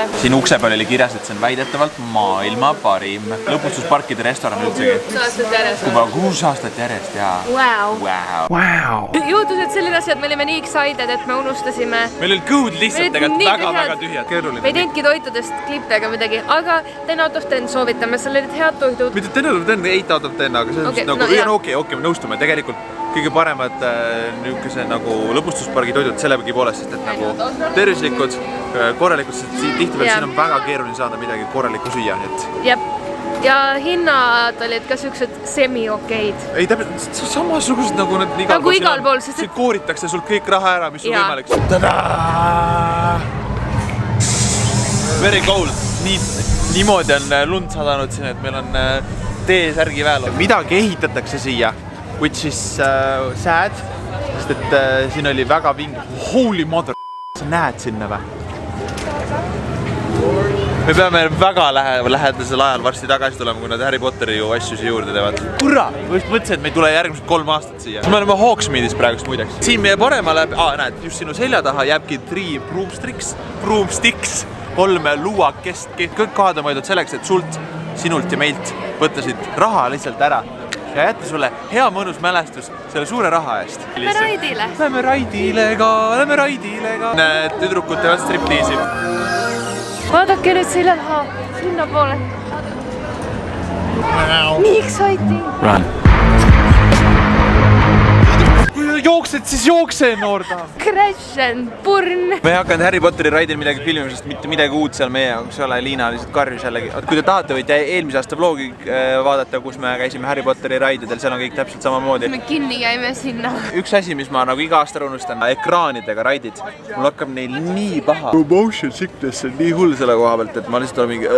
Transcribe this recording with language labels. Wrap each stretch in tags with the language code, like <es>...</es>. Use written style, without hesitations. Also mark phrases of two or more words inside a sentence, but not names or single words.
<et>Siin ukse peal oli kirjas, et see on väidetavalt maailma parim lõpustusparkide restoran üldsegi. 6 aastat järjest. Juba 6 aastat järjest, jaa. Wow. Juhtused selline asi, et me olime nii excited, et me unustasime. Meil olid kõhud lihtsalt väga tühjad. Me ei teinudki toitudest klippe ega midagi, aga</et> <en>10 out of 10</en> <et>soovitame, seal olid head toidud.</et> <en>Mitte 10 out of 10, 8 out of 10,</en> <et>aga see on okei, me nõustume tegelikult. Kõige paremad niisuguse nagu lõpustuspargi toidud sellegi poolest, sest et nagu tervislikud, korralikud, sest tihtipeale siin on väga keeruline saada midagi korralikku süüa. Jep. Ja hinnad olid ka siuksed semi-okeid. Ei, täpselt samasugused nagu need igal pool. Siin kooritakse sult kõik raha ära, mis sul võimalik. Tadaa!</et> <en>Very cold.</en> <et>Niimoodi on lund sadanud siin, et meil on T-särgi väel. Midagi ehitatakse siia.</et> <en>Which is sad,</en> <et>sest et siin oli väga vinge.</et> <en>Holy mother,</en> <et>sa näed sinna või? Me peame väga lähedasel ajal varsti tagasi tulema, kui nad Harry Potteri ju asju siia juurde teevad. Kurra! Mõtlesin, et me ei tule järgmised 3 aastat siia. Me oleme Hawksmeadis praegust muideks. Siin meie paremale, näed, just sinu selja taha jääbki 3 broomsticks, 3 luuakest. Kõik kohad on mõeldud selleks, et sinult ja meilt võttasid raha lihtsalt ära. ja jätta sulle hea mõnus mälestus selle suure raha eest. Lähme raidile. Lähme raidile ka. Need tüdrukud teevad striptiisi. Vaadake nüüd selja taha, sinna poole. Nii exciting.</et> <en>Run.</en> <et>Jooksed, siis jookse, noorda.</et> <en>Crash and burn.</en> <et>Me ei hakanud Harry Potteri raidil midagi filmima, sest mitte midagi uut seal meie jaoks ei ole. Liina lihtsalt karjus jällegi. Kui te tahate, võite eelmise aasta vlogi vaadata, kus me käisime Harry Potteri raididel. Seal on kõik täpselt samamoodi. Me kinni jäime sinna. Üks asi, mis ma nagu iga aasta unustan, ekraanidega raidid. Mul hakkab neil nii paha.</et> <en>Motion sickness</en> <et>on nii hull selle koha pealt, et ma lihtsalt olen mingi...</et>